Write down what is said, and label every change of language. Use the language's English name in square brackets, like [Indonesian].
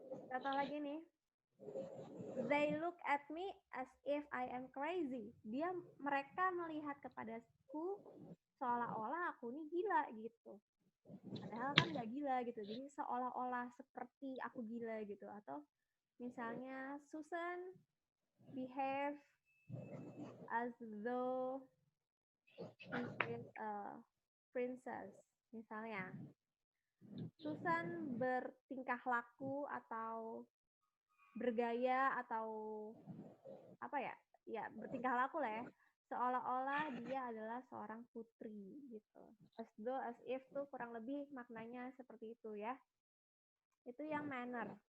[Indonesian] Contoh lagi nih, [English] they look at me as if I am crazy. [Indonesian] Mereka melihat kepadaku seolah-olah aku ini gila gitu. Padahal kan nggak gila gitu. Jadi seolah-olah seperti aku gila gitu. Atau misalnya [English] Susan behave as though she is a princess. [Indonesian] Misalnya Susan bertingkah laku atau bergaya atau apa ya? Ya, bertingkah laku lah ya. Seolah-olah dia adalah seorang putri gitu. [English] As though, as if [Indonesian] tuh kurang lebih maknanya seperti itu ya. Itu yang manner.